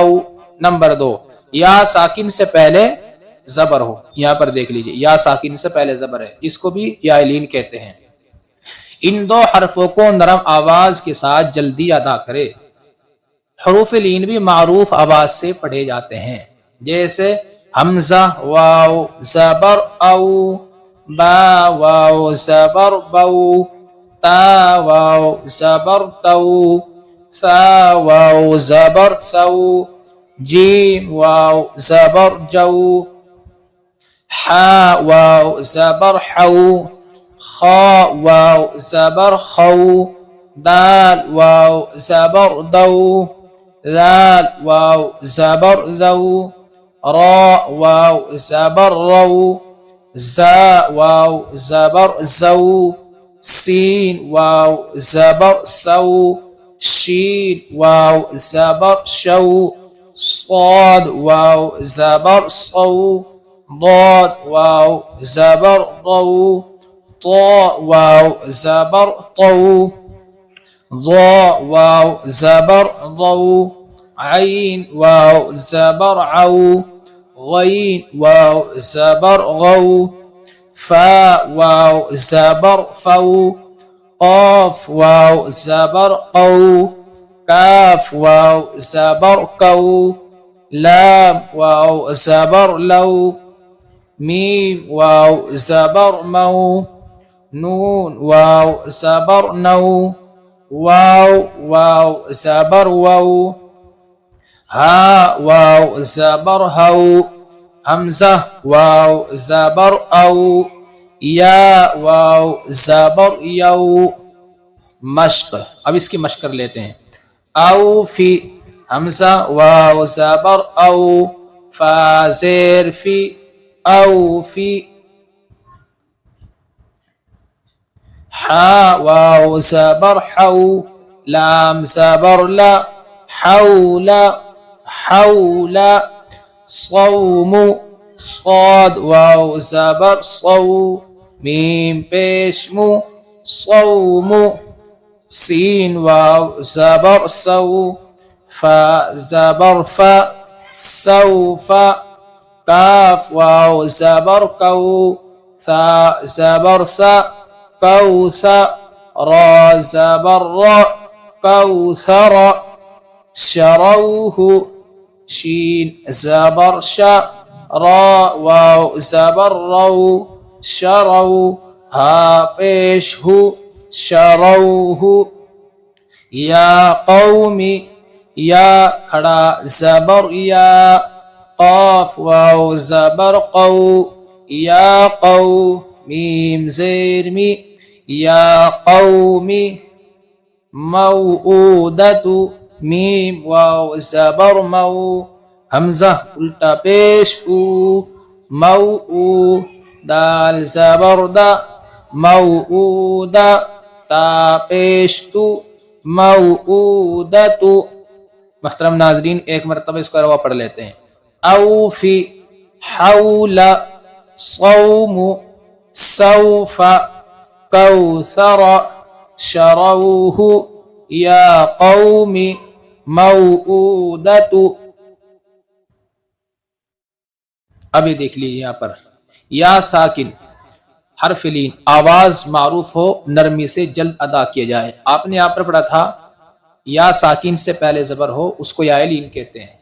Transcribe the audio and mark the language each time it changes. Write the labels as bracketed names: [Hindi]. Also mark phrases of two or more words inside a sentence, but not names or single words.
[Hindi] नंबर 2, या साकिन से पहले जबर हो, यहाँ पर देख लीजिए या साकिन से पहले जबर है, इसको भी यालीन कहते हैं। इन दो हरफों को नरम आवाज के साथ जल्दी अदा करे। हरूफ लीन भी मारूफ आवाज से पढ़े जाते हैं। जैसे हमजा वाव जबर औ, बा वाव जबर बऊ, ता वाव जबर तऊ, सा वाव जबर सऊ, जीम वाव जबर जऊ, हा वाव जबर हऊ, खा वाव जबर खऊ, दाल वाव जबर दऊ, लाल वाव जबर दऊ, रा वाव जबर रऊ, जा वाव जबर जऊ, सीन वाव जबर सऊ, शीन वाव जबर शऊ, صاد वाव जबर सऊ, ضاد वाव जबर ضو, طا वाव जबर طو, ضا वाव जबर ضو, عين वाव जबर عو, غين वाव जबर غو, फा वाव जबर फऊ, قاف वाव जबर قو, काफ वाव जबर कऊ, लाम वाव जबर लऊ, मीम वाव जबर मऊ, नून वाव जबर नऊ, वाव वाव जबर वऊ, हा वाव जबर हऊ, हमजा वाव जबर औ, या वाव जबर यऊ। मश्क, अब इसकी मश्क कर लेते हैं। औ फी, हमजा वाव जबर औ, फा जेर फी, औ फी, हा वाव जबर हऊ, लाम जबर ला, हौला हौला, صوم صاد वाव जबर सौ, मीम पेश मु, صوم, सीन वाव जबर सौ, फा जबर फा, सौफा, काफ वाव जबर कौ, सा जबर सा, कौसा, रा जबर रा, कौसरा, शरौहु, शीन जबर शा, रा वाव जबर रौ, शरौ, हा पेश हु, शरौहु। या कौमी, या खड़ा जबर या, काफ वाव जबर कौ, या कौ, मीम जेर मी, या कौमी, मऊदतु, मीम वाव जबर मऊ, हमजा उल्टा पेश ऊ, मऊ, दाल जबर दा, मऊदा, ता पेश तु, मऊदतु। मोहतरम नाजरीन, एक मरतबा इसका रवा पढ़ लेते हैं। औफी, हौला, सौमु, सौफ कौसर शरौहु या कौमी मऊदतु। अभी देख लीजिए यहाँ पर या साकिन हर्फ लीन आवाज मारूफ हो नरमी से जल्द अदा किया जाए। आपने यहाँ पर पढ़ा था या साकिन से पहले जबर हो उसको या लीन कहते हैं।